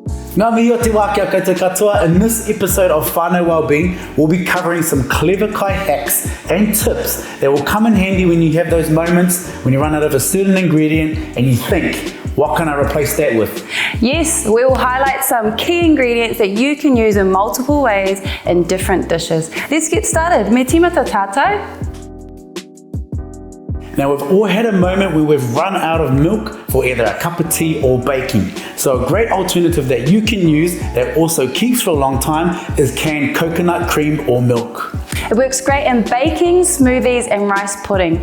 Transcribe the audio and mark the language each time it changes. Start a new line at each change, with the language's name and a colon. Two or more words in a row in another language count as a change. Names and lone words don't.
Māori: Ngā mihi o te wā kia koutou katoa.
English: In this episode of Whānau Wellbeing, we'll be covering some clever kai hacks and tips that will come in handy when you have those moments when you run out of a certain ingredient and you think, what can I replace that with? Yes, we will highlight some key ingredients that you can use in multiple ways in different dishes. Let's get started.
Māori: Me tīmata tātou.
English: Now we've all had a moment where we've run out of milk for either a cup of tea or baking. So a great alternative that you can use that also keeps for a long time is canned coconut cream or milk. It works great in baking, smoothies and rice pudding.